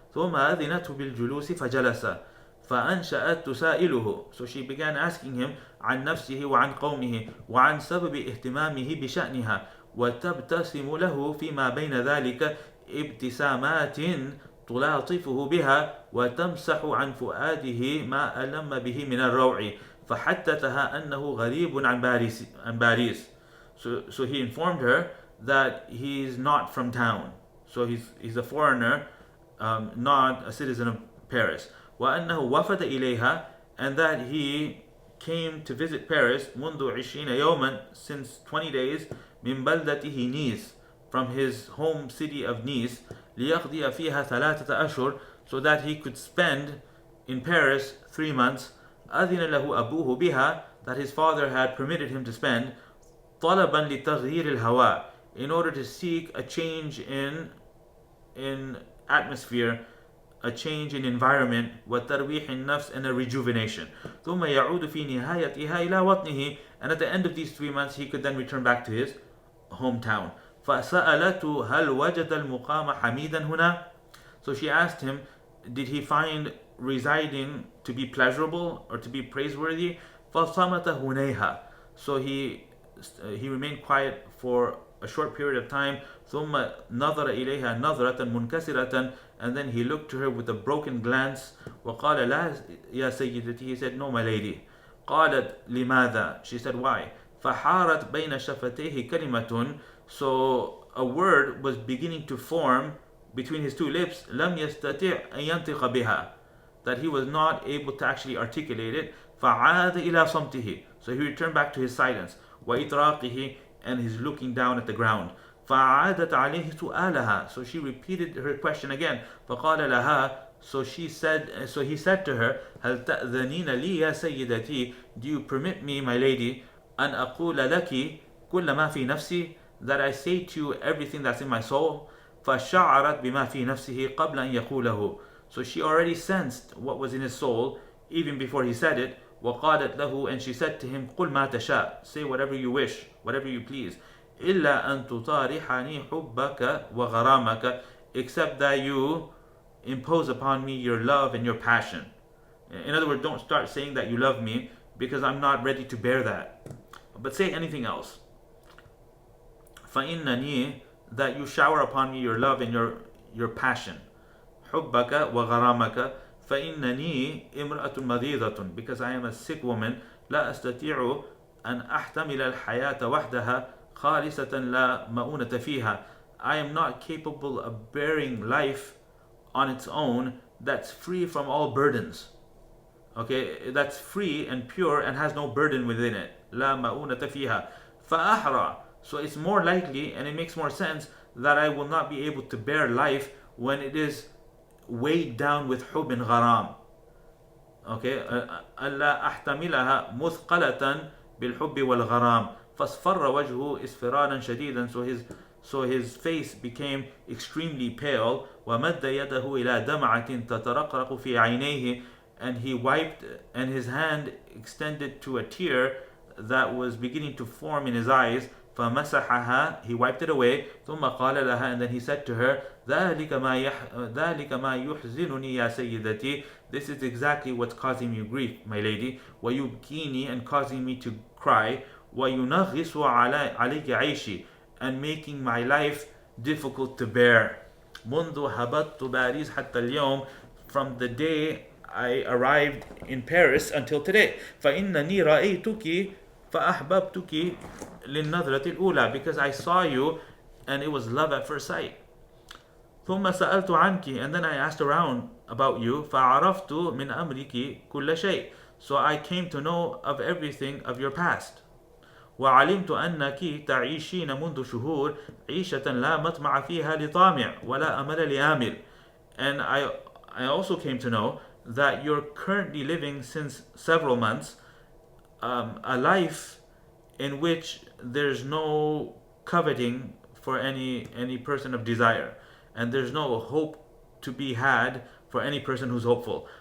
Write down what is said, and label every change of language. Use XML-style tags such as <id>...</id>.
<ar>ثم أذنته بالجلوس فجلس. فأنشأت تسائله,</ar> <en>so she began asking him</en> <ar>عن نفسه وعن قومه وعن سبب اهتمامه بشأنها. وتبتسم له فيما بين ذلك ابتسامات تلاطفه بها وتمسح عن فؤاده ما ألم به من الروع. فحدثها أنه غريب عن باريس.</ar> <en>So he informed her that he's not from town, so he's a foreigner, not a citizen of Paris.</en> <ar>وأنه وفد إليها,</ar> <en>and that he came to visit Paris</en> <ar>منذ 20 يوما,</ar> <en>since 20 days,</en> <ar>من بلدته Nice,</ar> <en>from his home city of Nice.</en> <ar>ليقضي فيها 3 أشهر,</ar> <en>so that he could spend in Paris 3 months.</en> <ar>أذن له أبوه بها,</ar> <en>that his father had permitted him to spend.</en> <ar>طلبا لتغيير الهواء,</ar> <en>in order to seek a change in in atmosphere, a change in environment,</en> <ar>وترويح النفس,</ar> <en>and a rejuvenation.</en> <ar>ثم يعود في نهايتها إلى وطنه,</ar> <en>and at the end of these 3 months he could then return back to his hometown.</en> <ar>فسألته هل وجد المقام حميدا هنا?</ar> <en>So she asked him, did he find residing to be pleasurable or to be praiseworthy?</en> <ar>فصمت هنيها.</ar> <en>So he remained quiet for a short period of time.</en> <ar>ثم نظر إليها نظرة منكسرة,</ar> <en>and then he looked to her with a broken glance.</en> <ar>وقال لا يا سيدتي.</ar> <en>He said, no, my lady.</en> <ar>قالت لماذا?</ar> <en>She said, why?</en> <ar>فحارت بين شفتيه كلمة.</ar> <en>So a word was beginning to form between his two lips.</en> <ar>لم يستطيع أن ينطق بها,</ar> <en>that he was not able to actually articulate it.</en> <ar>فعاد إلى صمته.</ar> <en>So he returned back to his silence. وإطراقه, and his looking down at the ground.</en> <ar>فعادت عليه سؤالها.</ar> <en>So she repeated her question again.</en> <ar>فقال لها.</ar> <en>So he said to her,</en> <ar>هل تأذنين لي يا سيدتي?</ar> <en>Do you permit me, my lady,</en> <ar>أن أقول لك كل ما في نفسي,</ar> <en>that I say to you everything that's in my soul?</en> <ar>فشعرت بما في نفسه قبل أن يقوله.</ar> <en>So she already sensed what was in his soul even before he said it.</en> <ar>وقالت له,</ar> <en>and she said to him,</en> <ar>قل ما تشاء,</ar> <en>say whatever you wish, whatever you please.</en> <ar>إلا أن تطارحني حبك وغرامك,</ar> <en>except that you impose upon me your love and your passion. In other words, don't start saying that you love me, because I'm not ready to bear that. But say anything else. فإنني, that you shower upon me your love and your passion.</en> <ar>حبك وغرامك. فإنني امرأة مريضة,</ar> <en>because I am a sick woman.</en> <ar>لا أستطيع أن أحتمل الحياة وحدها خالصة لا مؤونة فيها.</ar> <en>I am not capable of bearing life on its own that's free from all burdens. Okay, that's free and pure and has no burden within it.</en> <ar>لا مؤونة فيها. فأحرى.</ar> <en>So it's more likely, and it makes more sense, that I will not be able to bear life when it is weighed down with حب and غرام.</en> <ar>Okay, ألا أحتملها مثقلة بالحب والغرام. فاصفر وجهه اصفراراً شديداً.</ar> <en>So his face became extremely pale.</en> <ar>ومد يده إلى دمعة تترقرق في عينيه,</ar> <en>and he wiped, and his hand extended to a tear that was beginning to form in his eyes. فمسحها, he wiped it away.</en> <ar>ثم قال لها,</ar> <en>and then he said to her,</en> <ar>ذلك ما يحزنني يا سيدتي,</ar> <en>this is exactly what's causing me grief, my lady. ويبكيني, and causing me to cry.</en> <ar>وينغص عليك عيشي,</ar> <en>and making my life difficult to bear.</en> <ar>منذ هبطت باريس حتى اليوم,</ar> <en>from the day I arrived in Paris until today.</en> <ar>فإنني رأيتك فأحببتك للنظرة الأولى,</ar> <en>because I saw you and it was love at first sight.</en> <ar>ثم سألت عنك,</ar> <en>and then I asked around about you.</en> <ar>فعرفت من أمرك كل شيء,</ar> <en>so I came to know of everything of your past.</en> <ar>وعلمت أنك تعيشين منذ شهور عيشة لا مطمع فيها لطامع ولا أمل لآمل.</ar> <en>And I also came to know that you're currently living since several months a life in which there's no coveting for any person of desire, and there's no hope to be had for any person who's hopeful.</en>